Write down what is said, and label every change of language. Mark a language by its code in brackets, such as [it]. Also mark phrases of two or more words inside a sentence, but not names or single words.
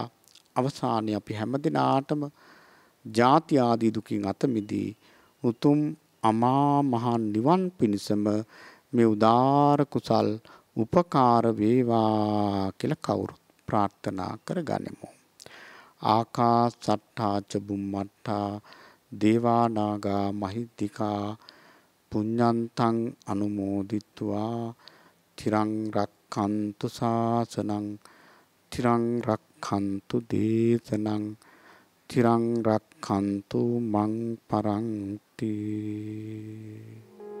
[si] අවසානයේ අපි හැමදිනාටම ජාති ආදී දුකින් අත මිදී උතුම් අමා මහ නිවන් පිණිසම මේ උදාාර කුසල් උපකාර වේවා කියලා කවුරුත් ප්‍රාර්ථනා කරගනිමු. [pi] ආකාසට්ඨා ච බුම්මට්ඨා දේවා නාග මහිද්దికා පුඤ්ඤන්තං අනුමෝදිත්වා තිරං රක්ඛන්තු ශාසනං තිරං රක්ඛන්තු දේශනං තිරං රක්ඛන්තු මං පරන්ති.